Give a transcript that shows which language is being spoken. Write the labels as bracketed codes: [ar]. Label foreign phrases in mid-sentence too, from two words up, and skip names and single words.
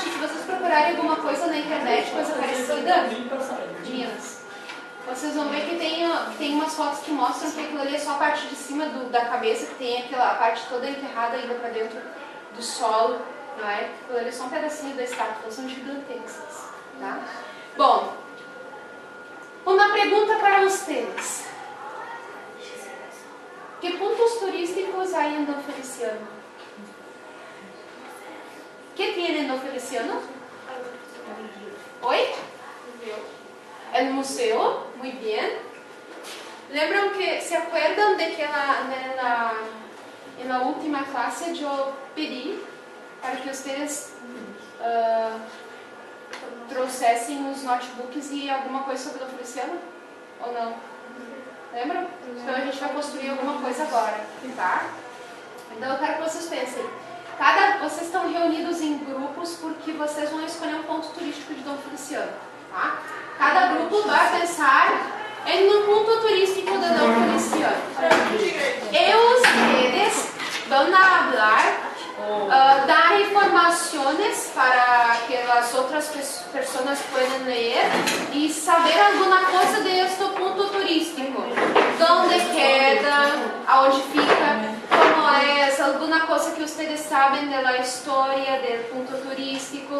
[pt] Se vocês procurarem alguma coisa na internet, coisa parecida, meninas, vocês vão ver que tem umas fotos que mostram que aquilo ali é só a parte de cima da cabeça, que tem aquela parte toda enterrada ainda para dentro do solo, não é? Aquilo ali é só um pedacinho da estátua, são gigantescas, tá? Bom, uma pergunta para vocês. Que pontos turísticos há em Don Feliciano? [es] ¿Qué tiene Don Feliciano? ¿Hoy? El museo, muy bien. [pt] Lembram que, [es] se acuerdan de que en la última clase yo pedí para que ustedes [pt] trouxessem os notebooks e alguma coisa sobre Don Feliciano? Ou não? Lembram? Então a gente vai construir alguma coisa agora, tá? Então eu quero que vocês pensem. Vocês vocês vão escolher um ponto turístico de Dom Feliciano, tá? Cada grupo vai pensar em um ponto turístico de Dom Feliciano. [es] E ustedes van a hablar, [pt] dar informações para que as outras pessoas possam ler e saber alguma coisa de este ponto turístico. Onde queda, aonde fica, como é, alguma coisa que vocês sabem da história do ponto turístico.